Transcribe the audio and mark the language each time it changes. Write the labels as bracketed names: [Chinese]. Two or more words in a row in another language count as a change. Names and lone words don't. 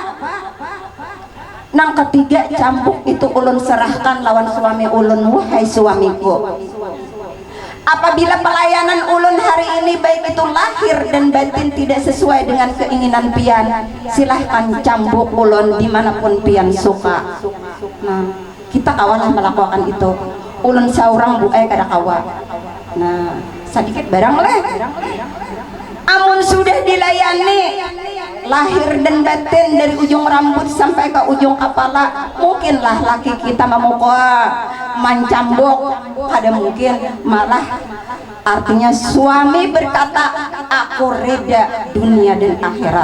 [Banjar] Nang ketiga cambuk itu ulun serahkan lawan suami ulun, wahai suamiku, apabila pelayanan ulun hari ini baik itu lahir dan batin tidak sesuai dengan keinginan pian, silahkan cambuk ulun dimanapun pian suka. Nah kita kawalah melakukan itu, ulun saurang buai kada kawa. Nah sedikit barang leh amun sudah dilayani lahir dan batin dari ujung rambut sampai ke ujung kepala, mungkinlah laki kita memuka mencambuk, ada mungkin malah artinya suami berkata aku reda dunia dan akhirat.